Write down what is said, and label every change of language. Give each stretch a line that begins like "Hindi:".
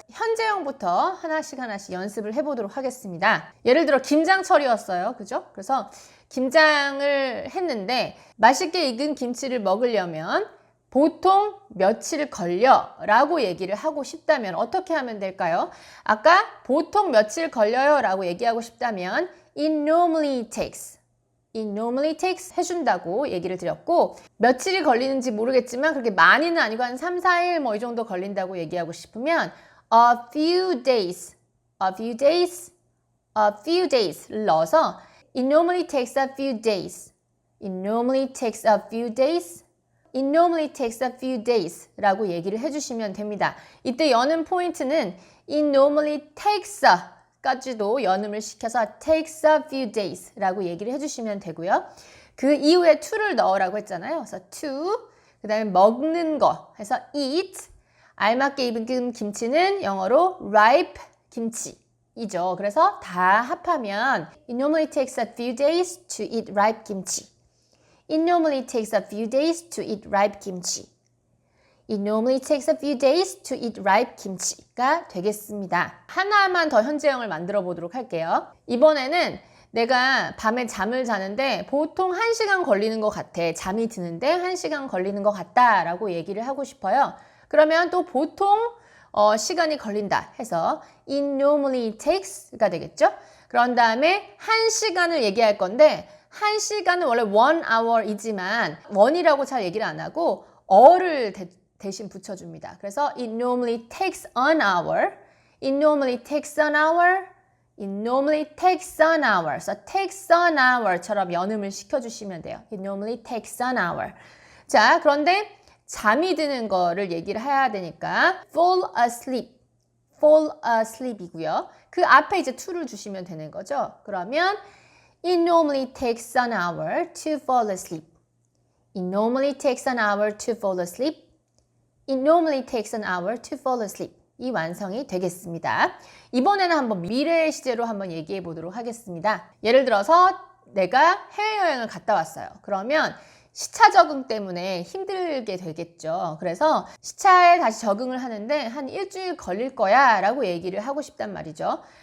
Korean: 현재형부터 하나씩 연습을 해보도록 하겠습니다. 예를 들어 김장철이었어요. 그죠? 그래서 김장을 했는데 맛있게 익은 김치를 먹으려면 보통 며칠 걸려 라고 얘기를 하고 싶다면 어떻게 하면 될까요? 아까 보통 며칠 걸려요 라고 얘기하고 싶다면
English: it normally takes, it normally takes
Korean: 해준다고 얘기를 드렸고, 며칠이 걸리는지 모르겠지만 그렇게 많이는 아니고 한 3, 4일 뭐 이 정도 걸린다고 얘기하고 싶으면
English: a few days, a few days, a few days를 넣어서 it normally takes a few days, it normally takes a few days, it normally takes a few days
Korean: 라고 얘기를 해주시면 됩니다. 이때 여는 포인트는
English: it normally takes a
Korean: 까지도 연음을 시켜서
English: takes a few days
Korean: 라고 얘기를 해주시면 되고요. 그 이후에 to를 넣으라고 했잖아요. 그래서 to, 그 다음에 먹는 거 해서 eat, 알맞게 익은 김치는 영어로 ripe 김치이죠. 그래서 다 합하면
English: it normally takes a few days to eat ripe 김치. It normally takes a few days to eat ripe kimchi. It normally takes a few days to eat ripe kimchi가
Korean: 되겠습니다. 하나만 더 현재형을 만들어 보도록 할게요. 이번에는 내가 밤에 잠을 자는데 보통 1시간 걸리는 것 같아. 잠이 드는데 1시간 걸리는 것 같다 라고 얘기를 하고 싶어요. 그러면 또 보통 시간이 걸린다 해서
English: it normally takes
Korean: 가 되겠죠. 그런 다음에 1시간을 얘기할 건데 1시간은 원래 1hour이지만 1이라고 잘 얘기를 안 하고 어를 대신 붙여줍니다.
English: 그래서 it normally takes an hour, it normally takes an hour, it normally takes an hour.
Korean: 그래서
English: takes an hour
Korean: 처럼 연음을 시켜주시면 돼요.
English: It normally takes an hour.
Korean: 자, 그런데 잠이 드는 거를 얘기를 해야 되니까
English: fall asleep, fall asleep
Korean: 이고요. 그 앞에 이제 to를 주시면 되는 거죠. 그러면
English: it normally takes an hour to fall asleep. It normally takes an hour to fall asleep. It normally takes an hour to fall asleep.
Korean: 이 완성이 되겠습니다. 이번에는 한번 미래의 시제로 한번 얘기해 보도록 하겠습니다. 예를 들어서 내가 해외여행을 갔다 왔어요. 그러면 시차 적응 때문에 힘들게 되겠죠. 그래서 시차에 다시 적응을 하는데 한 일주일 걸릴 거야 라고 얘기를 하고 싶단 말이죠.